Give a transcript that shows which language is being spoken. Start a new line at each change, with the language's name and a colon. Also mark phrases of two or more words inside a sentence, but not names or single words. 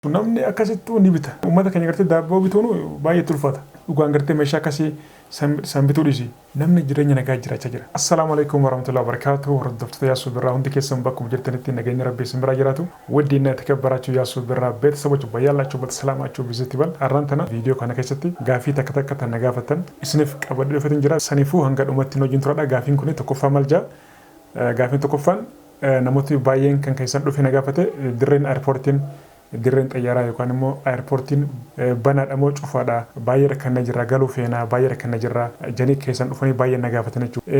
Oromo: Namni akkasittuu ni bita. Uummata keenya gartee daabboo bituun baay'ee tulfaata. Dhugaan gartee meeshaa akkasii san bituu dhiisi. Namni jireenya nagaa jiraachaa jira.
Arabic: السلام عليكم ورحمة الله وبركاته.
Oromo: Hordoftoota Yaasuu Birraa hundi keessan bakka jirtanitti nageenya rabbii isin biraa jiraatu. Waddiin
Amharic: የተከበራችሁ Yaasuu Birraa ቤተሰቦች በያላችሁበት ሰላማችሁ ብዝት ይበል።
Oromo: አራንተና ቪዲዮ kana keessatti gaafii takka takka tan nagaafatan isiniif qabadhu dhufetin jira. Saniifuu hanga dhumatti hojiin turadha. Gaafiin kun tokkoffaa maal jaa? Gaafiin tokkoffaan namooti baay'een kan keessan dhufe nagaafate dirreen airportiin dirreen xayyaaraa yookaan immoo airportiin banaadha moo cufaadha baay'ee rakkanna jirra galuu feenaa baay'ee rakkanna jirra janii keessan dhufanii baay'ee nagaafatan jechuudha.